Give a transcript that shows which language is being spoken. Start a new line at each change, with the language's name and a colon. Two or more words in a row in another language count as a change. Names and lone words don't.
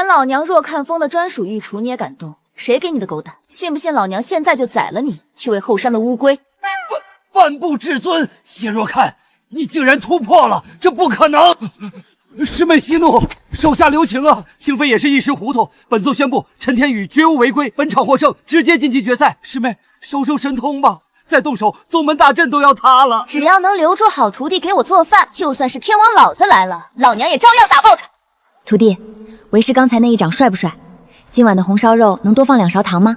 Chinese: 老娘若看风的专属御厨你也敢动？誰給你的狗膽？信不信老娘現在就宰了你，去餵後山的烏龜？半部至尊，謝若看，你竟然突破了，這不可能！師妹息怒，手下留情啊！清妃也是一時糊塗，本座宣布陳天宇絕無違規，本場獲勝，直接晉級決賽。師妹，收收神通吧，再動手，宗門大陣都要塌了。只要能留住好徒弟給我做飯，就算是天王老子來了，老娘也照樣打爆他。徒弟，為師剛才那一掌帥不帥？今晚的紅燒肉能多放2勺糖嗎？